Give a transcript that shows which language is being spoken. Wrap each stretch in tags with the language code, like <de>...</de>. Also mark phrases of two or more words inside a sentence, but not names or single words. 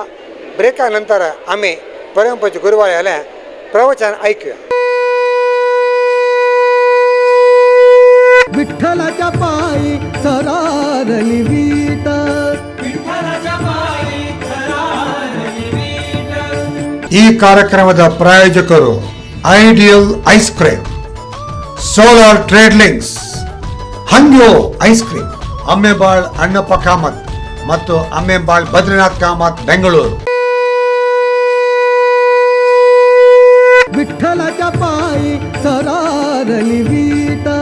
<mr>ब्रेकानंतर आम्ही परमपूज्य गुरुवाऱ्याला प्रवचन ऐकूया. विठ्ठलाच्या पायी सरारली वीट</mr> <kn>ಈ ಕಾರ್ಯಕ್ರಮದ ಪ್ರಾಯೋಜಕರು ಐಡಿಯಲ್ ಐಸ್ ಕ್ರೀಮ್, ಸೋಲಾರ್ ಟ್ರೇಡ್ ಲಿಂಕ್ಸ್, ಹಂಗ್ಯೋ ಐಸ್ ಕ್ರೀಮ್, ಅಮ್ಮೆಬಾಳ್ ಅಣ್ಣಪ್ಪ ಕಾಮತ್ ಮತ್ತು ಅಮ್ಮೆಬಾಳ್ ಬದ್ರಿನಾಥ್ ಕಾಮತ್ ಬೆಂಗಳೂರು.</kn> <mr>विठ्ठलाच्या पायी सरारली वीट</mr>